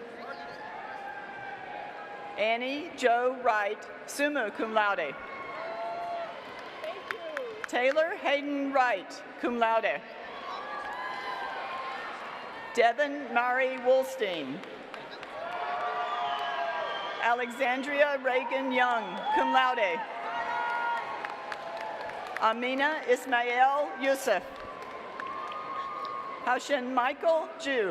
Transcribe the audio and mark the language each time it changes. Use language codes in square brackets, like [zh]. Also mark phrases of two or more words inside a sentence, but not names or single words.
[en] Annie Jo Wright, [la] summa cum laude. [en] Taylor Hayden Wright, [la] cum laude. [en] Devin Mari Wolstein. Alexandria Reagan Young, [la] cum laude. [en] Amina Ismail Youssef. Haushin Michael Ju.